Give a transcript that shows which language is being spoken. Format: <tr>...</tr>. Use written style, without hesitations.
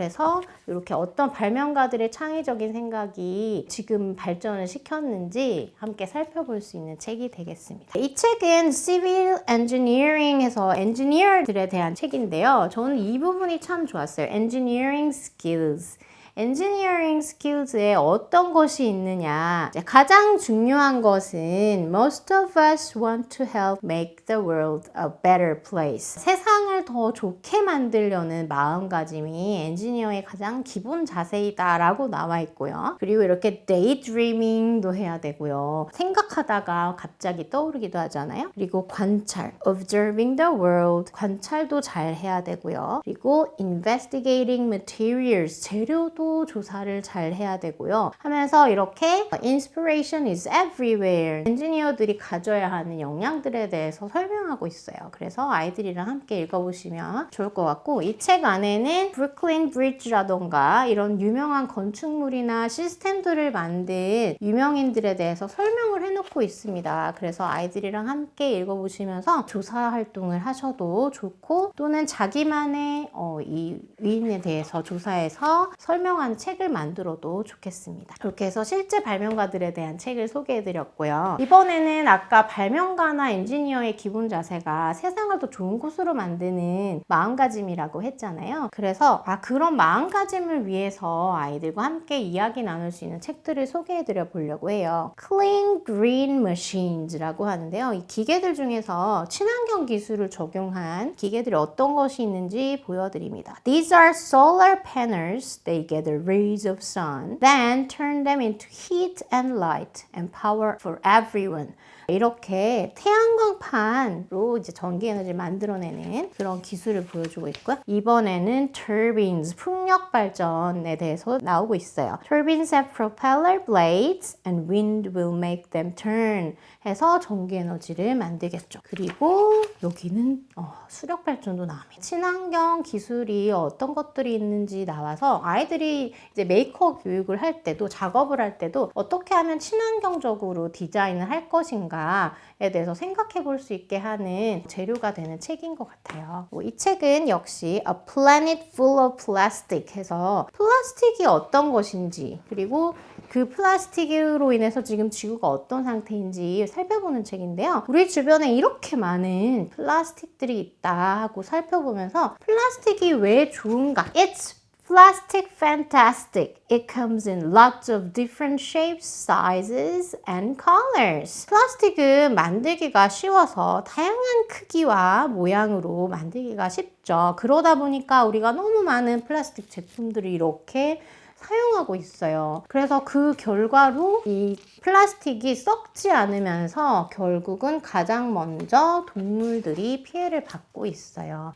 <ko>그래서 이렇게 어떤 발명가들의 창의적인 생각이 지금 발전을 시켰는지 함께 살펴볼 수 있는 책이 되겠습니다. 이 책은 Civil Engineering에서 엔지니어들에 대한 책인데요. 저는 이 부분이 참 좋았어요.</ko> <en>Engineering skills.</en> <ko>엔지니어링 스킬즈에 어떤 것이 있느냐. 가장 중요한 것은</ko> <en>Most of us want to help make the world a better place.</en> <ko>세상을 더 좋게 만들려는 마음가짐이 엔지니어의 가장 기본 자세이다 라고 나와 있고요. 그리고 이렇게 daydreaming도 해야 되고요. 생각하다가 갑자기 떠오르기도 하잖아요. 그리고 관찰,</ko> <en>observing the world.</en> <ko>관찰도 잘 해야 되고요. 그리고</ko> <en>investigating materials.</en> <ko>재료도 조사를 잘 해야 되고요. 하면서 이렇게</ko> <en>inspiration is everywhere.</en> <ko>엔지니어들이 가져야 하는 역량들에 대해서 설명하고 있어요. 그래서 아이들이랑 함께 읽어보시면 좋을 것 같고 이 책 안에는 브루클린 브리지라던가 이런 유명한 건축물이나 시스템들을 만든 유명인들에 대해서 설명을 해놓고 있습니다. 그래서 아이들이랑 함께 읽어보시면서 조사 활동을 하셔도 좋고 또는 자기만의 이 위인에 대해서 조사해서 설명하는 책을 만들어도 좋겠습니다. 이렇게 해서 실제 발명가들에 대한 책을 소개해드렸고요. 이번에는 아까 발명가나 엔지니어의 기본 자세가 세상을 더 좋은 곳으로 만드는 마음가짐이라고 했잖아요. 그래서 그런 마음가짐을 위해서 아이들과 함께 이야기 나눌 수 있는 책들을 소개해드려 보려고 해요. Clean Green Machines라고 하는데요. 이 기계들 중에서 친환경 기술을 적용한 기계들이 어떤 것이 있는지 보여드립니다.</ko> <en>These are solar panels. They gather rays of sun, then turn them into heat and light and power for everyone.</en> <ko>이렇게 태양광판으로 이제 전기 에너지를 만들어내는 그런 기술을 보여주고 있고요. 이번에는 turbines, 풍력 발전에 대해서 나오고 있어요.</ko> <en>Turbines have propeller blades and wind will make them turn</en> <ko>해서 전기 에너지를 만들겠죠. 그리고 여기는 수력 발전도 나옵니다. 친환경 기술이 어떤 것들이 있는지 나와서 아이들이 이제 메이커 교육을 할 때도 작업을 할 때도 어떻게 하면 친환경적으로 디자인을 할 것인가에 대해서 생각해 볼 수 있게 하는 재료가 되는 책인 것 같아요. 이 책은 역시 A Planet Full of Plastic 해서 플라스틱이 어떤 것인지 그리고 그 플라스틱으로 인해서 지금 지구가 어떤 상태인지 살펴보는 책인데요. 우리 주변에 이렇게 많은 플라스틱들이 있다 하고 살펴보면서 플라스틱이 왜 좋은가?</ko> <en>It's plastic fantastic. It comes in lots of different shapes, sizes, and colors.</en> <ko>플라스틱은 만들기가 쉬워서 다양한 크기와 모양으로 만들기가 쉽죠. 그러다 보니까 우리가 너무 많은 플라스틱 제품들을 이렇게 사용하고 있어요. 그래서 그 결과로 이 플라스틱이 썩지 않으면서 결국은 가장 먼저 동물들이 피해를 받고 있어요.</ko>